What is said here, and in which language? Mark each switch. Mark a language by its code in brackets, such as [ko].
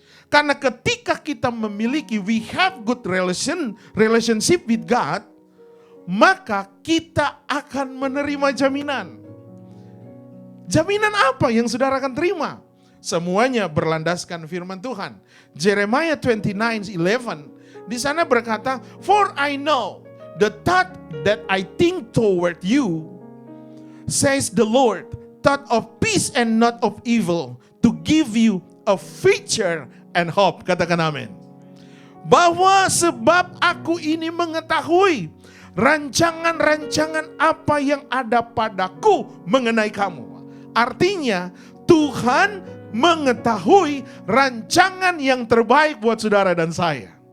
[id] Karena ketika kita memiliki, [en] we have good relationship with God, [id] maka kita akan menerima jaminan. Jaminan apa yang saudara akan terima? Semuanya berlandaskan firman Tuhan. [en] Jeremiah 29:11 [id] di sana berkata, [en] for I know the thought that I think toward you, says the Lord, thought of peace and not of evil, to give you a future and hope. [id] Katakan amin. Bahwa sebab aku ini mengetahui rancangan-rancangan apa yang ada padaku mengenai kamu. Artinya Tuhan mengetahui rancangan yang terbaik buat saudara dan saya.